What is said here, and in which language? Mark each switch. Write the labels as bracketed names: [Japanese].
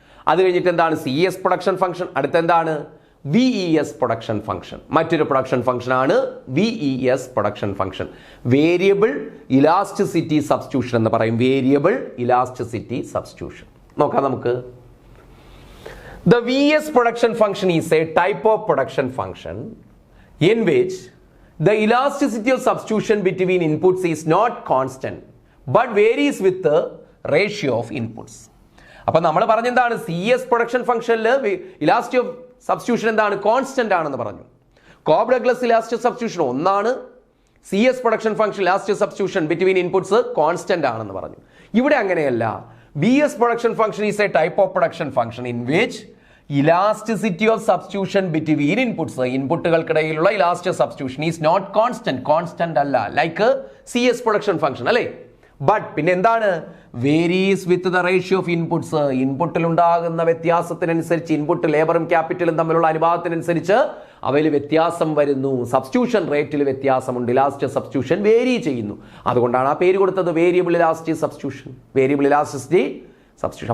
[Malayalam] അത് കഴിഞ്ഞിട്ട് എന്താണ് CS production function, അടുത്തെന്താണ് VES production function. മറ്റൊരു പ്രൊഡക്ഷൻ ഫംഗ്ഷൻ ആണ് VES production function, variable elasticity substitution എന്ന് പറയും. വേരിയബിൾ ഇലാസ്റ്റിസിറ്റി സബ്സ്റ്റിറ്റ്യൂഷൻ നോക്കാം നമുക്ക്. [English] The VES production function is a type of production function in which the elasticity of substitution between inputs is not constant but varies with the ratio of inputs. [Malayalam] അപ്പോൾ നമ്മൾ പറഞ്ഞെന്താണ് CS production ഫംഗ്ഷനിൽ elasticity of substitution എന്താണ് constant ആണെന്ന് പറഞ്ഞു. Cobb Douglas elasticity substitution ഒന്നാണ്. CS production function elasticity substitution between inputs constant ആണെന്ന് പറഞ്ഞു. ഇവിടെ അങ്ങനെയല്ല. [English] VS production function is a type of production function in which elasticity of substitution between inputs, [Malayalam] ഇൻപുട്ടുകൾക്കിടയിലുള്ള elastic substitution [English] Is not constant അല്ല, like CS production function അല്ലേ. [Malayalam] But പിന്നെ എന്താണ് [English] varies with the ratio of inputs, [Malayalam] ഇൻപുട്ടിൽ ഉണ്ടാകുന്ന വ്യത്യാസത്തിനനുസരിച്ച്, input ലേബറും ക്യാപിറ്റലും തമ്മിലുള്ള അനുപാതത്തിനനുസരിച്ച് അവയിൽ വ്യത്യാസം വരുന്നു. സബ്സ്റ്റിറ്റ്യൂഷൻ റേറ്റിൽ വ്യത്യാസമുണ്ട്, ഇലാസ്റ്റിക് സബ്സ്റ്റിറ്റ്യൂഷൻ വേരി ചെയ്യുന്നു. അതുകൊണ്ടാണ് ആ പേര് കൊടുത്തത് variable elastic substitution, variable elasticity substitution.